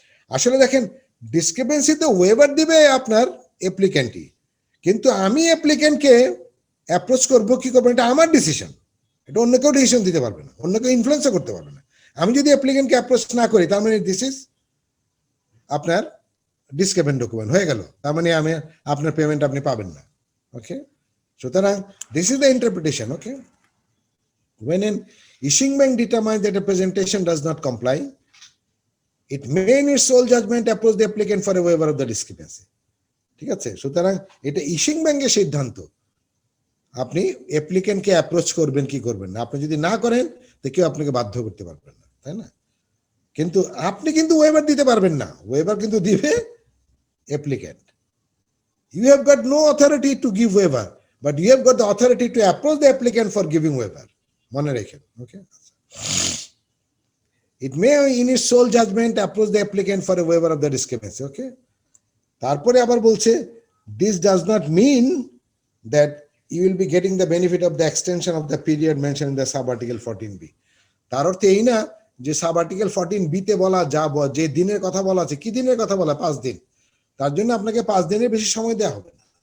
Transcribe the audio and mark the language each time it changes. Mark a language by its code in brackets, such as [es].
[bn] আসলে দেখেন ডিসক্রিপেন্সি তো ওয়েভার দিবে আপনার অ্যাপ্লিক্যান্টই, কিন্তু আমি অ্যাপ্লিক্যান্টকে অ্যাপ্রোচ করবো কি করবো এটা আমার ডিসিশন, এটা অন্য কেউ ডিসিশন দিতে পারবে না, অন্য কেউ ইনফ্লুয়েন্সও করতে পারবে না। আমি যদি অ্যাপ্লিক্যান্টকে অ্যাপ্রোচ না করি তার মানে [en] this is [bn] আপনার ডিসক্রিপেন্ট ডকুমেন্ট হয়ে গেল, তার মানে আপনার পেমেন্ট আপনি পাবেন না। [en] Okay, সুতরাং this is the interpretation. Okay, when an issuing bank determines that a presentation does not comply, it may in its sole judgment approach the applicant for a waiver of the discrepancy, [bn] ঠিক আছে। সুতরাং এটা issuing ব্যাংকের সিদ্ধান্ত, আপনি অ্যাপ্লিক্যান্টকে approach করবেন কি করবেন না, আপনি যদি না করেন তো কেউ আপনাকে বাধ্য করতে পারবেন না, তাই না। কিন্তু আপনি কিন্তু ওয়েভার দিতে পারবেন না, ওয়েভার কিন্তু দিবে applicant. [en] you have got no authority to give waiver, but you have got the authority to approach the applicant for giving waiver, [bn] মনে রেখেন। [en] Okay, it may in its sole judgment approach the applicant for a waiver of the discrepancy. Okay, [bn] তারপরে আবার বলছে [en] this does not mean that you will be getting the benefit of the extension of the period mentioned in the sub article 14b. [bn] তার অর্থ এই না যে sub article 14b তে বলা যে দিনের কথা বলা আছে, কি দিনের কথা বলা, 5 দিন, তার জন্য আপনাকে 5 দিনের বেশি সময় দেওয়া হবে না।